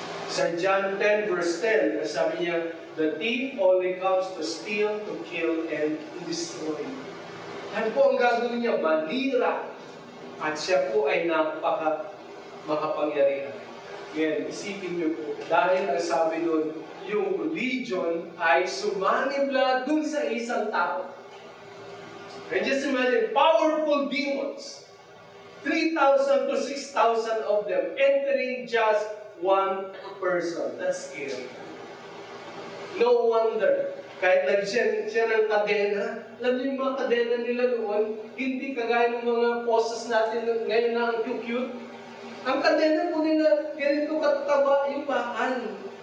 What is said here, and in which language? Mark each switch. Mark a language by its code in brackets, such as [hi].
[en] Sa John 10 verse 10, [tl] sabi niya, [en] the thief only comes to steal, to kill, and to destroy. [tl] Ano po ang gagawin niya? Manira. At siya po ay makapangyarihan. Ngayon, isipin niyo po, dahil ang sabi doon, yung legion ay sumanibla dun sa isang tao. [en] And just imagine, powerful demons. 3,000 to 6,000 of them entering just one person. That's scary. No wonder, [tl] kahit lagyan siya ng kadena, alam niyo yung mga kadena nila noon, hindi kagaya ng mga poses natin ngayon na ang cute. Ang kadena po nila, ganito kataba yung bakal.